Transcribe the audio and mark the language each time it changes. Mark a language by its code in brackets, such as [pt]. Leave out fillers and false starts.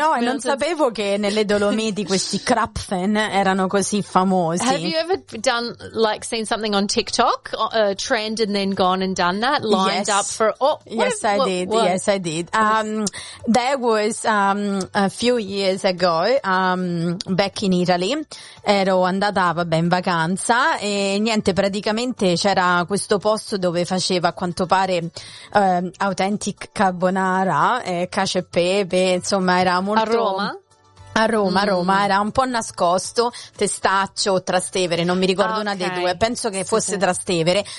[it] Non sapevo che nelle Dolomiti questi krapfen erano così famosi. [en] Have you ever done like seen something on TikTok a trend and then gone and done that lined up for Yes, I did. There was a few years ago back in Italy. [it] Ero andata, vabbè, in vacanza e niente, praticamente c'era questo posto dove faceva a quanto pare authentic carbonara, cacio e pepe, insomma era molto... A Roma, era un po' nascosto, Testaccio o Trastevere, non mi ricordo una dei due, penso che fosse Trastevere.